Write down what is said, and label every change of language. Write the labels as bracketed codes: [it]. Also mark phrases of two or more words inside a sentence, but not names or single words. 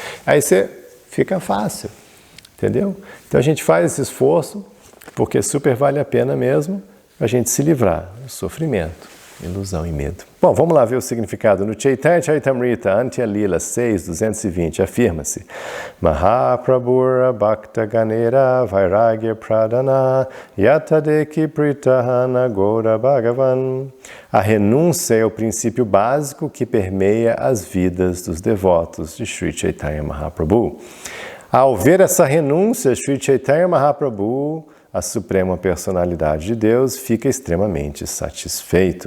[pt] Aí você fica fácil, entendeu? Então a gente faz esse esforço, porque super vale a pena mesmo a gente se livrar do sofrimento, ilusão e medo. Bom, vamos lá ver o significado. No Chaitanya Charitamrita, Antya Lila 6:220, afirma-se: [bn] মহাপ্রভুর ভক্ত গণের বৈরাগ্য প্রধান যতদেখি প্রীতহন গোর ভগবান. [pt] A renúncia é o princípio básico que permeia as vidas dos devotos de Sri Chaitanya Mahaprabhu. Ao ver essa renúncia, Sri Chaitanya Mahaprabhu, a Suprema Personalidade de Deus, fica extremamente satisfeito.